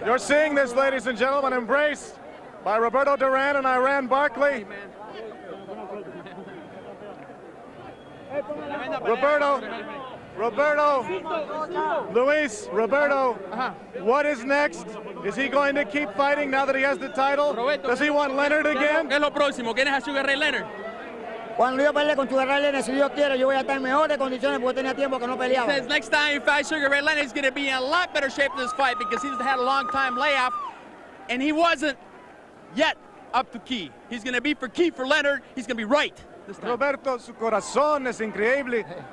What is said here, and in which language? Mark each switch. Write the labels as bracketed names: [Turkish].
[English] You're seeing this, ladies and gentlemen, embraced by Roberto Duran and Iran Barkley. Roberto, Luis, Roberto, what is next? Is he going to keep fighting now that he has the title? Does he want Leonard again? [Spanish] ¿Qué es lo próximo? ¿Quién es a Sugar Ray Leonard? Cuando yo pelee con Sugar Ray Leonard, si Dios quiere, yo voy a estar en mejores condiciones porque tenía tiempo que no peleaba. [English] He says next time you fight Sugar Ray Leonard, he's going to be in a lot better shape in this fight because he's had a long time layoff, and he wasn't yet up to key. He's going to be for key for Leonard. He's going to be right this time. [Spanish] Roberto, su corazón es increíble.